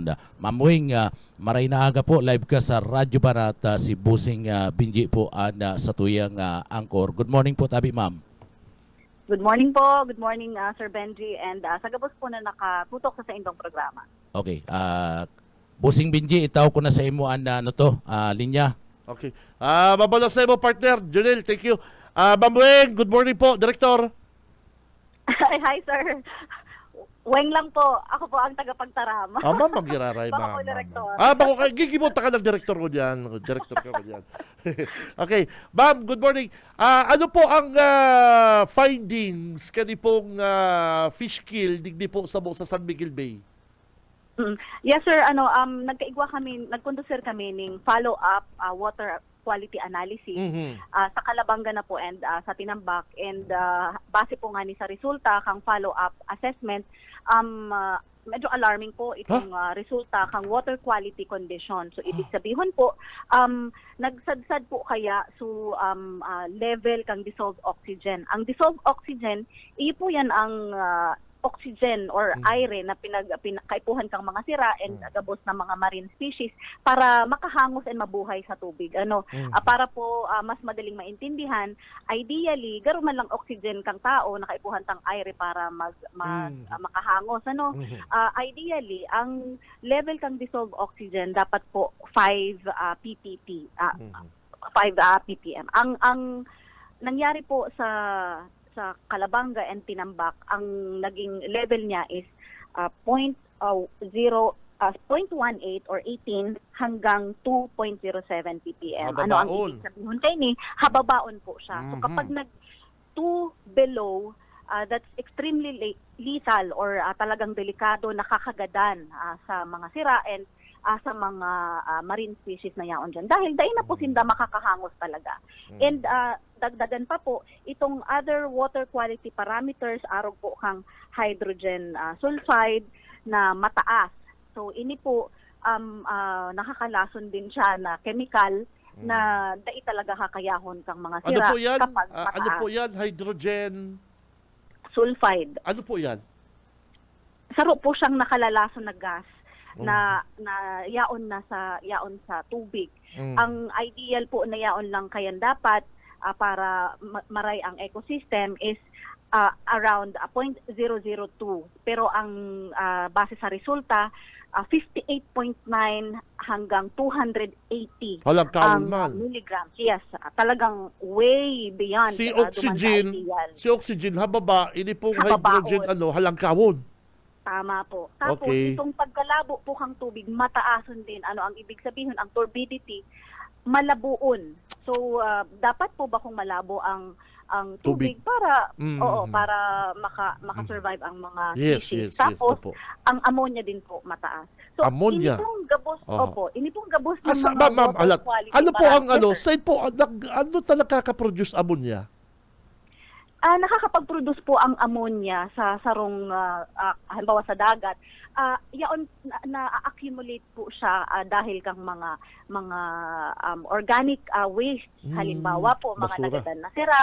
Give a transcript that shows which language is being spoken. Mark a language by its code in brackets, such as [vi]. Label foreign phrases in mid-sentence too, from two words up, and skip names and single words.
[bik] Ma'am Wing, maray na aga po, live ka sa Radyo Banat, si Bossing Benji po sa tuyang angkor. [en] Good morning po tabi, ma'am. Good morning po. Good morning, Sir Benji. [bik] And sagabos po na nakatutok sa inyong programa. Okay. Bossing Benji, itaw ko na sa imo linya. Okay. Mabalas na mo, partner. Junel, [en] thank you. Ma'am Weng, good morning po, Director. [bik] Hi, sir. Weng lang po. Ako po ang tagapagtarama. Ma'am, magiraray, Baka ma'am. po, Direktor. Bako, gigimunta ka ng direktor ko dyan. Direktor ko dyan. Okay. Ma'am, [en] good morning. [bik] Ano po ang findings kani pong fish kill digdi po sa San Miguel Bay? [en] Yes, sir. [bik] Nagkondusir kami ng [en] follow-up water quality analysis [bik] sa Calabanga na po and sa Tinambak, and base po nga ni sa resulta kang [en] follow-up assessment, [bik] medyo alarming po itong resulta kang [en] water quality condition. [bik] So [tl] ibig sabihin [bik] po nagsadsad po kaya level kang [en] dissolved oxygen. [bik] Ang [en] dissolved oxygen, [bik] iyo po yan ang oxygen or aire na pinakaipuhan kang mga sira and gabos na mga [en] marine species [bik] para makahangos and mabuhay sa tubig. Para po mas madaling maintindihan, ideally garo man lang oxygen kang tao nakaipuhan tang aire para makahangos. Ideally ang level kang [en] dissolved oxygen [bik] dapat po 5 ppm. 5 ppm. Ang nangyari po sa Calabanga and Tinambak, ang naging level niya is 0.18 or 18 hanggang 2.07 ppm. Ano ang ibig sabihin kay ni? Hababaon po siya. So kapag 2 below, [en] that's extremely lethal [bik] or talagang delikado, nakakagadan sa mga sira and sa mga [en] marine species [bik] na yaon dyan. Dahil dahil na po sinda makakahangos talaga. And dagdagan pa po, itong [en] other water quality parameters, [bik] arog po kang [en] hydrogen sulfide [bik] na mataas. So ini po, nakakalason din siya na chemical na dai talaga kakayahon kang mga sira kapag mataas. Ano po yan? Hydrogen? Sulfide. Ano po yan? Saro po siyang nakalalason na gas na yaon sa tubig. Ang ideal po na yaon lang kayan dapat para maray ang ecosystem is around 0.002. Pero ang base sa resulta 58.9 hanggang 280 milligrams. [en] Yes, talagang way beyond [bik] si oxygen hababa, ini pong hydrogen halangkawon. Tama po. Tapos, itong pagkalabo po kang tubig, mataason din. Ano ang [tl] ibig sabihin? [bik] Ang turbidity, malabuon. So, dapat po ba kung malabo ang tubig para para maka-survive ang mga species. Tapos, ang ammonia din po mataas. So, ammonia? Ini pong gabos, ini pong gabos ng mga [en] water quality. [bik] Ano po ang saan po, ano talaga kaka-produce ammonia? Nakakapag-produce po ang ammonia sa sarong halimbawa sa dagat. Yaon na-accumulate po siya dahil kang mga [en] organic waste, [bik] halimbawa po mga nagadan na sira.